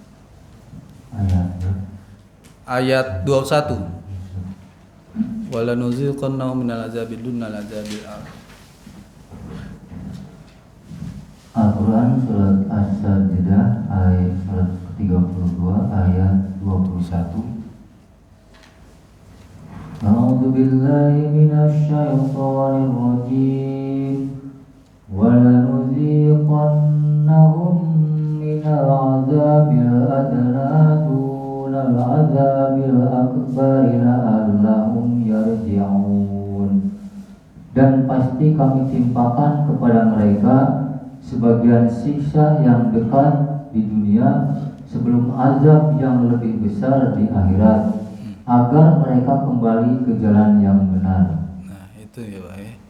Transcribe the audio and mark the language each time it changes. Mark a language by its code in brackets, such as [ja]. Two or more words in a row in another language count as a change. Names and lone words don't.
[id] Ayat 21. [ar] ولنذيقنهم من العذاب دون العذاب الأكبر. [id] Al-Quran surat As-Sajdah ayat surat ke-32 ayat 21. [ar] أعوذ بالله من الشيطان الرجيم. ولنذيقنهم من العذاب الأدنى دون العذاب الأكبر لعلهم يرجعون. [id] dan pasti kami timpakan kepada mereka sebagian siksa yang dekat di dunia sebelum azab yang lebih besar di akhirat, agar mereka kembali ke jalan yang benar. Nah itu ya Pak ya.